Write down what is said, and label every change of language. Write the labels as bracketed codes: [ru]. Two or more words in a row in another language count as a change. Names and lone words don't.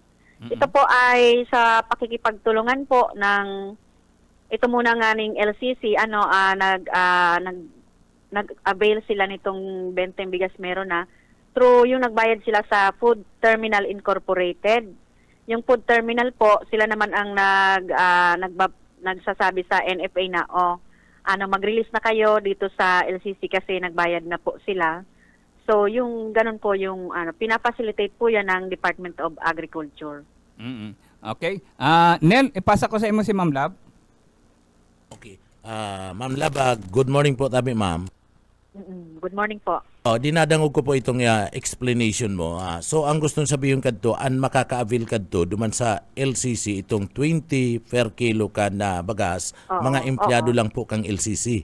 [tl] Ito po ay sa pakikipagtulungan po ng ito muna nga ning LCC nag-avail sila nitong benteng bigas meron na through yung nagbayad sila sa Food Terminal Incorporated. Yung food terminal po, sila naman ang nagsasabi sa NFA na mag-release na kayo dito sa LCC kasi nagbayad na po sila. So yung ganun po yung pinafacilitate po yan ng Department of Agriculture. Okay. [bik] Nel, ipasa ko sa imo si Ma'am Lab. Okay. Ma'am Lab, [en] good morning [bik] po tabi ma'am. [en] Good morning po. [bik] Dinadangog ko po itong explanation mo. So ang gusto sabihin kadto, an makaka-avail kadto duman sa LCC itong 20 per kilo ka na bagas, mga empleyado lang po kang LCC.